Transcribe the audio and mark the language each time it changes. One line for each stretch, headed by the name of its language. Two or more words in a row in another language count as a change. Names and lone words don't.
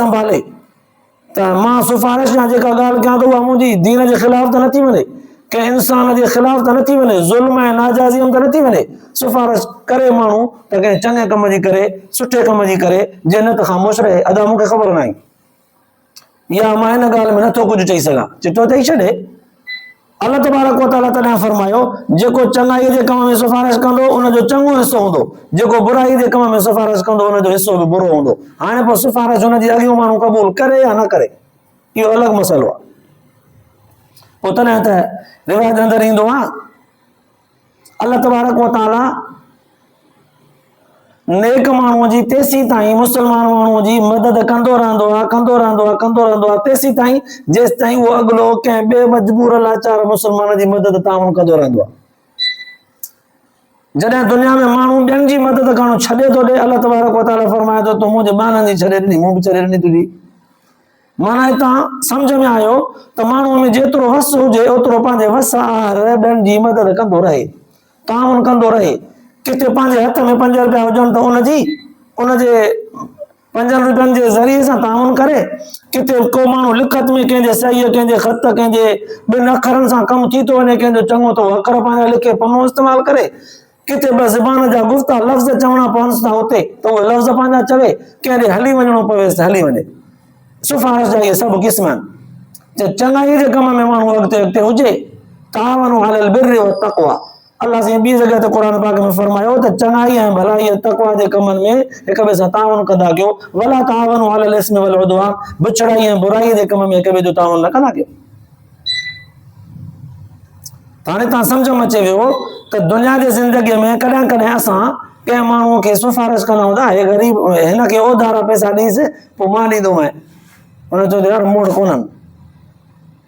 Sindhi: संभाले त मां सिफारिश या जेका ॻाल्हि कयां त उहा मुंहिंजी दीन जे ख़िलाफ़ त नथी वञे कंहिं इंसान जे ख़िलाफ़ त नथी वञे ज़ुल्म ऐं नाजाइज़ीअ त नथी वञे सिफारिश करे माण्हू त कंहिं चङे कम जी करे सुठे कम जी करे जन्नत खां मुश रहे अदा मूंखे ख़बर न आहे या मां हिन ॻाल्हि में नथो कुझु चई सघां चिटो चई छॾे
Arabic: الله تبارك وتعالى
Sindhi: तॾहिं फरमायो जेको चङाईअ जे कम में सिफारिश कंदो उनजो चङो हिसो हूंदो जेको बुराई जे कम में सिफारिश कंदो उनजो हिसो बि बुरो हूंदो हाणे पोइ सिफारिश हुनजी अॻियूं माण्हू क़बूल करे या न करे इहो अलॻि मसइलो आहे पोइ तॾहिं त रिवायत अंदरि ईंदो आहे
Arabic: الله تبارك وتعالى
Sindhi: नेक माण्हूअ जी तेसीं ताईं मुस्लमान माण्हूअ जी मदद कंदो रहंदो आहे तेसीं ताईं जेसि ताईं उहो अॻिलो कंहिं ॿिए मजबूर लाचार मुस्लमान जी मदद ताउन कंदो रहंदो आहे जॾहिं दुनिया में माण्हू ॿियनि जी मदद करणु छॾे थो ॾे
Arabic: الله تبارك وتعالى
Sindhi: फरमाए थो तूं मुंहिंजे ॿारनि जी छॾे ॾिनी मूं बि छॾे ॾिनी तुंहिंजी माना हितां सम्झ में आयो त माण्हूअ में जेतिरो वस हुजे ओतिरो पंहिंजे वस ॿियनि जी मदद कंदो रहे ताउन कंदो रहे किथे पंहिंजे हथ में 5 रुपया हुजनि त उनजे 5 रुपयनि जे ज़रिए सां ताउन करे किथे को माण्हू लिखत में कंहिंजे सही कंहिंजे ख़त कंहिंजे 2 अखरनि सां कमु थी थो वञे कंहिंजो चङो थो अखर पंहिंजा लिखे पनो इस्तेमालु करे किथे ॿ ज़बान जा गुफ़्ता लफ़्ज़ चवणा पवनि था हुते त उहे लफ़्ज़ पंहिंजा चवे कंहिं हली वञिणो पवेसि त हली वञे सिफारिश जा इहे सभु क़िस्म आहिनि चङाईअ जे कम में माण्हू अॻिते हुजे
Arabic: تعاونوا على البر والتقوى
Sindhi: अल्लाह साईं ॿी जॻह ते क़ुर पाक में फरमायो त चङाई ऐं भलाई तक़वा जे कमनि में हिक ॿिए सां ताउन कंदा कयो
Arabic: ولا تعاونوا على الإثم والعدوان
Sindhi: बिछड़ाई ऐं बुराई जे कम में हिक ॿिए जो ताउन न कंदा कयो हाणे तव्हां सम्झ में अचे वियो त दुनिया जी ज़िंदगीअ में कॾहिं कॾहिं असां कंहिं माण्हूअ खे सिफारिश कंदा हूंदा हे ग़रीब हिनखे उधारा पैसा ॾींसि पोइ मां ॾींदोमांइ हुन चवंदो यार मूं वटि कोन्हनि